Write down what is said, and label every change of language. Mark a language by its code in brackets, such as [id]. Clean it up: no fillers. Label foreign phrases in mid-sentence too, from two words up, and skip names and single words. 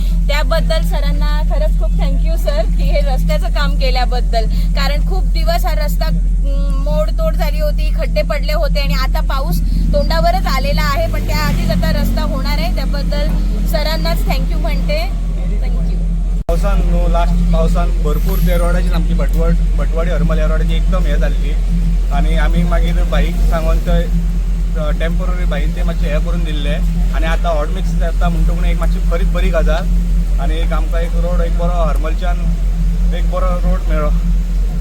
[mr] त्याबद्दल सरांना खरंच खूप थँक्यू सर की हे रस्त्याचं काम केल्याबद्दल, कारण खूप दिवस हा रस्ता मोडतोड झाली होती, खड्डे पडले होते आणि आता पाऊस तोंडावरच आलेला आहे. पण त्याआधीच आता रस्ता होणार आहे, त्याबद्दल सरांनाच थँक्यू म्हणते. थँक्यू. [kok] लास्ट पावसान भरपूर ते रोडाची आमची भटवाडी हरमल ह्या रोडाची एकदम हे जाल्ली आणि आमी मागीर बाईक सांगून थंय टेम्पररी बाईन ते मातशें हे करून दिल्ले आणि आता [en] hot mix [kok] जाता म्हणटकून एक मातशी बरी गजाल आणि एक आमकां एक रोड एक बरो हरमलच्यान एक बरो रोड मेळ्ळो.